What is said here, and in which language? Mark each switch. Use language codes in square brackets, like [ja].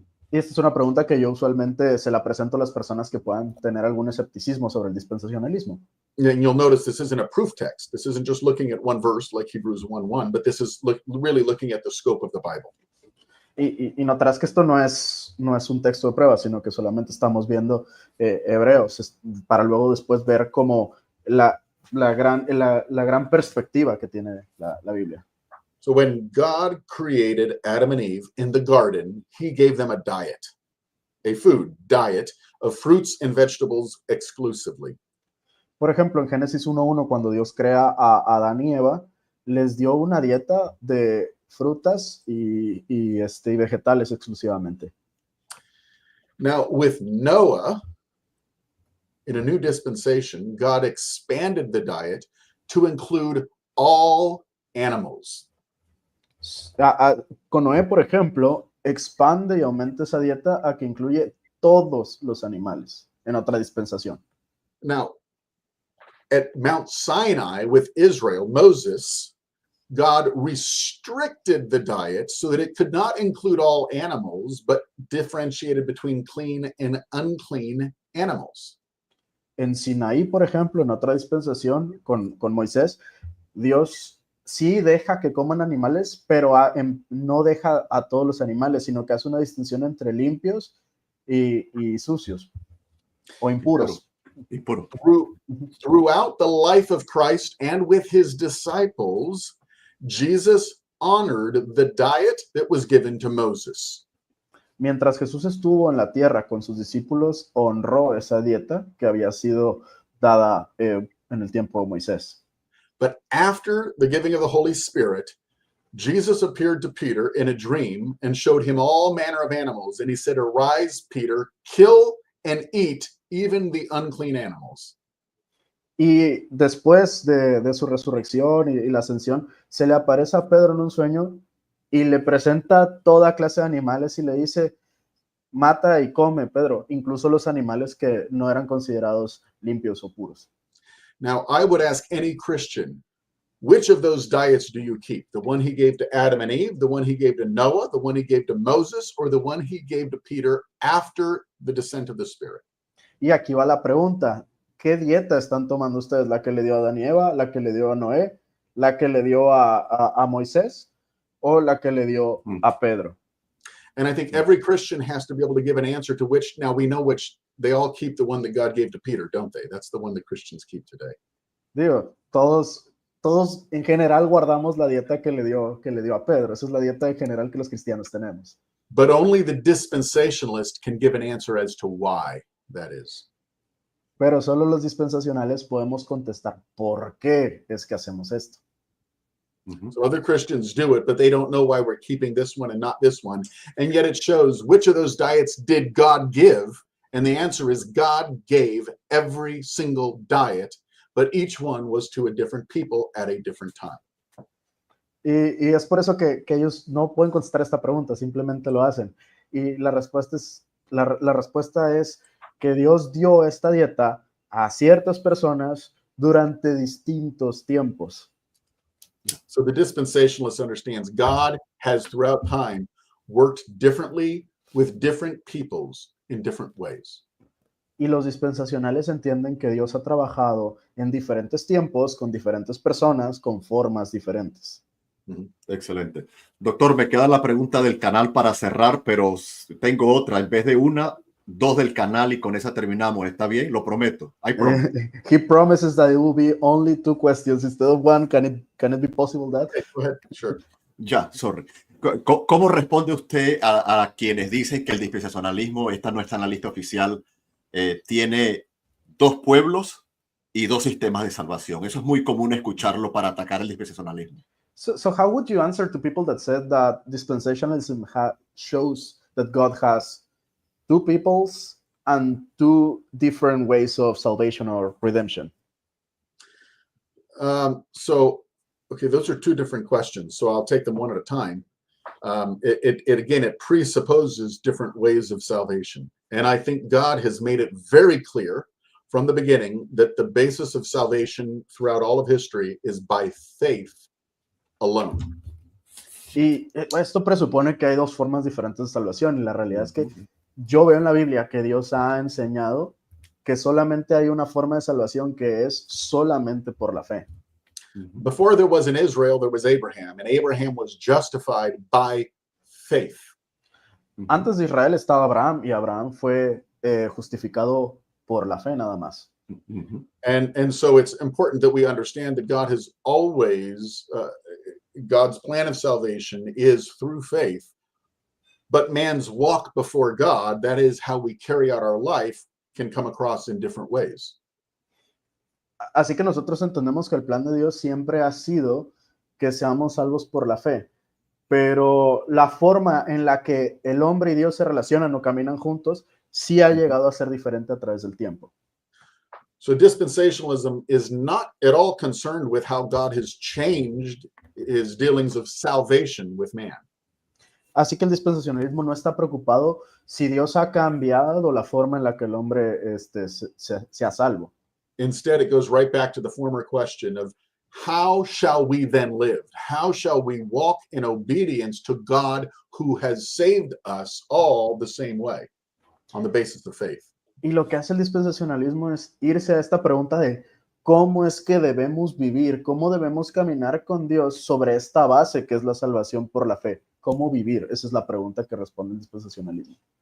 [es] Y esta es una pregunta que yo usualmente se la presento a las personas que puedan tener algún escepticismo sobre el dispensacionalismo. [en] And you'll notice this isn't a proof text. This isn't just looking at one verse like Hebrews 1:1, but this is really looking at the scope of the Bible. [es] Y notarás que esto no es un texto de prueba, sino que solamente estamos viendo Hebreos para luego después ver como la gran perspectiva que tiene la Biblia. [en] So when God created Adam and Eve in the garden, he gave them a diet, a food diet of fruits and vegetables exclusively. [es] Por ejemplo, en Génesis 1:1, cuando Dios crea a Adán y Eva, les dio una dieta de frutas y vegetales exclusivamente. [en] Now, with Noah, in a new dispensation, God expanded the diet to include all animals. [es] Con Noé, por ejemplo, expande y aumenta esa dieta a que incluye todos los animales en otra dispensación. [en] Now, at Mount Sinai with Israel, Moses, God restricted the diet so that it could not include all animals, but differentiated between clean and unclean animals. [es] En Sinaí, por ejemplo, en otra dispensación con Moisés, Dios sí deja que coman animales, pero no deja a todos los animales, sino que hace una distinción entre limpios y sucios o impuros. [en] Throughout the life of Christ and with his disciples, Jesus honored the diet that was given to Moses. [es] Mientras Jesús estuvo en la tierra con sus discípulos, honró esa dieta que había sido dada en el tiempo de Moisés. [en] But after the giving of the Holy Spirit, Jesus appeared to Peter in a dream and showed him all manner of animals. And he said, "Arise, Peter, kill and eat even the unclean animals." [es] Y después de su resurrección y la ascensión, se le aparece a Pedro en un sueño y le presenta toda clase de animales y le dice, mata y come, Pedro, incluso los animales que no eran considerados limpios o puros. [en] Now, I would ask any Christian, which of those diets do you keep? The one he gave to Adam and Eve, the one he gave to Noah, the one he gave to Moses, or the one he gave to Peter after the descent of the Spirit? [es] Y aquí va la pregunta, ¿qué dieta están tomando ustedes? ¿La que le dio a Adán y Eva, la que le dio a Noé, la que le dio a Moisés o la que le dio a Pedro? [en] And I think every Christian has to be able to give an answer to which. Now we know which. They all keep the one that God gave to Peter, don't they? That's the one that Christians keep today. [es] Digo, todos en general guardamos la dieta que le dio a Pedro. Esa es la dieta en general que los cristianos tenemos. [en] But only the dispensationalist can give an answer as to why that is. [es] Pero solo los dispensacionales podemos contestar por qué es que hacemos esto. [en] So other Christians do it, but they don't know why we're keeping this one and not this one. And yet it shows which of those diets did God give? And the answer is God gave every single diet, but each one was to a different people at a different time. [es] Y es por eso que ellos no pueden contestar esta pregunta, simplemente lo hacen. Y la respuesta es que Dios dio esta dieta a ciertas personas durante distintos tiempos. [en] So the dispensationalist understands God has throughout time worked differently with different peoples in different ways. [es] Y los dispensacionales entienden que Dios ha trabajado en diferentes tiempos, con diferentes personas, con formas diferentes. Excelente. Doctor, me queda la pregunta del canal para cerrar, pero tengo otra. En vez de una, dos del canal y con esa terminamos. ¿Está bien? Lo prometo. [en] I promise. He promises that it will be only 2 questions instead of 1. Can it be possible that? Okay, go ahead. Sure. [es] Ya, sorry. ¿Cómo responde usted a quienes dicen que el dispensacionalismo, esta no está en la lista oficial, tiene 2 pueblos y 2 sistemas de salvación? Eso es muy común escucharlo para atacar el dispensacionalismo. [en] So how would you answer to people that said that dispensationalism shows that God has 2 peoples and 2 different ways of salvation or redemption? Okay, those are 2 different questions. So I'll take them one at a time. It presupposes different ways of salvation. And I think God has made it very clear from the beginning that the basis of salvation throughout all of history is by faith alone. [es] Y esto presupone que hay 2 formas diferentes de salvación. Y la realidad es que yo veo en la Biblia que Dios ha enseñado que solamente hay una forma de salvación que es solamente por la fe. [en] Before there was an Israel, there was Abraham, and Abraham was justified by faith. [es] Antes de Israel estaba Abraham y Abraham fue justificado por la fe nada más. [en] And so it's important that we understand that God has always, God's plan of salvation is through faith, but man's walk before God, that is how we carry out our life, can come across in different ways. [es] Así que nosotros entendemos que el plan de Dios siempre ha sido que seamos salvos por la fe, pero la forma en la que el hombre y Dios se relacionan o caminan juntos sí ha llegado a ser diferente a través del tiempo. [en] So dispensationalism is not at all concerned with how God has changed his dealings of salvation with man. [es] Así que el dispensacionalismo no está preocupado si Dios ha cambiado la forma en la que el hombre sea salvo. [en] Instead, it goes right back to the former question of how shall we then live? How shall we walk in obedience to God who has saved us all the same way on the basis of faith? [es] Y lo que hace el dispensacionalismo es irse a esta pregunta de cómo es que debemos vivir, cómo debemos caminar con Dios sobre esta base que es la salvación por la fe. ¿Cómo vivir? Esa es la pregunta que responde el dispensacionalismo.